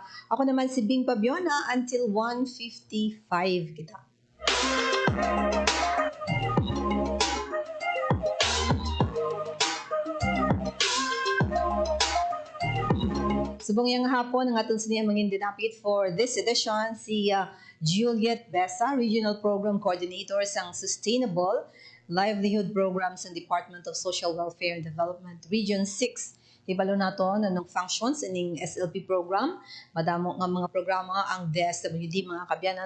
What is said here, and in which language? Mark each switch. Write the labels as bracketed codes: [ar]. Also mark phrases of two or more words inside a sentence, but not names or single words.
[hil] Ako naman si Bing Pabiona until 1:55 kita. Subong yang hapon ang atong siniyang mga dinapit [en] for this edition [hil] si Juliet Besa, Regional Program Coordinator sang Sustainable Livelihood Programs ng Department of Social Welfare and Development Region 6. Ibalo nato nanong functions ining SLP program. Madamo nga mga programa ang DSWD mga kabyanan.